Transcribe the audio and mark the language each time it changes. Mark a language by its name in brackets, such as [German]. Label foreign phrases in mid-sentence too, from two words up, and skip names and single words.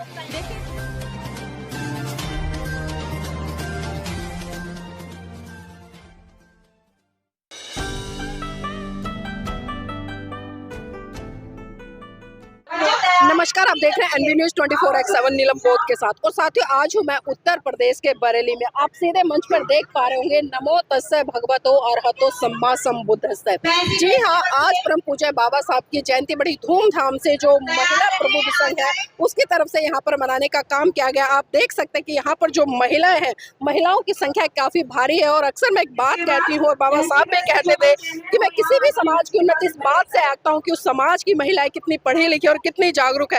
[Hindi] नमस्कार, आप देख रहे हैं एनबी न्यूज़ 24/7 नीलम बोध के साथ। और साथियों, आज हूँ मैं उत्तर प्रदेश के बरेली में। आप सीधे मंच पर देख पा रहे होंगे [Pali] नमो तस्से भगवतो अरहतो सम्मा संबुद्धस्से। [Hindi] जी हाँ, आज परम पूज्य बाबा साहब की जयंती बड़ी धूमधाम से जो महिला प्रबुद्ध संघ है उसकी तरफ से यहाँ पर मनाने का काम किया गया। आप देख सकते हैं कि यहाँ पर जो महिलाएं हैं, महिलाओं की संख्या काफी भारी है। और अक्सर मैं एक बात कहती हूँ और बाबा साहब भी कहते थे कि मैं किसी भी समाज की उन्नति इस बात से आंकता हूँ कि उस समाज की महिलाएं कितनी पढ़ी लिखी और कितनी जागरूक है।